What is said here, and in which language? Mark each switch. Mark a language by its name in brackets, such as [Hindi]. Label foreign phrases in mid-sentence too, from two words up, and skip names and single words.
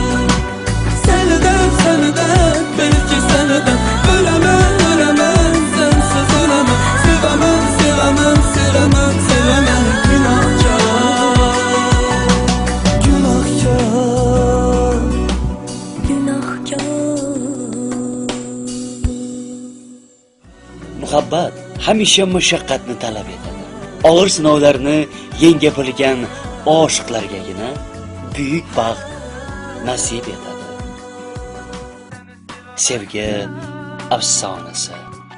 [Turkish] Seni de bil ki seni de ölemem ölemem, sensiz ölemem. Sevemem sevemem sevemem sevemem günahkar. Günahkar. Günahkar. [Uzbek] Muhabbat hamisha mashaqqatni talab etadi. Og'ir sinovlarni yengib bilgan oshiqlargagina buyuk baxt nasib etadi. Sevgi afsonasi.